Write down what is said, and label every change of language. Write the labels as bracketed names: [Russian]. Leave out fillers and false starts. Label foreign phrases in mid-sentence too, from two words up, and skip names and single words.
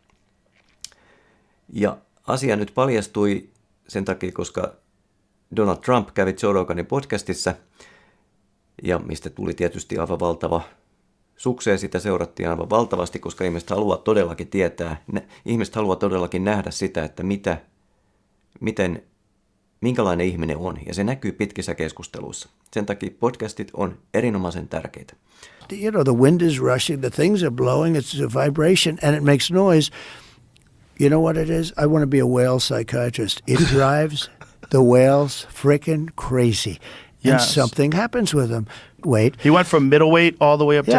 [Finnish] Ja asia nyt paljastui sen takia, koska Donald Trump kävi Joe Roganin podcastissa, ja mistä tuli tietysti aivan valtava sukseen, sitä seurattiin aivan valtavasti, koska ihmiset haluaa todellakin tietää, ihmiset haluaa todellakin nähdä sitä, että minkälainen ihminen on, ja se näkyy pitkissä keskusteluissa. Sen takia podcastit on erinomaisen tärkeitä. [English] You know, the wind is rushing, the things are blowing, it's a vibration, and it makes noise. You know what it is? I want to be a whale psychiatrist. It drives the whales frickin' crazy. And Yes. something happens with them. Wait. He went from middleweight all the way up to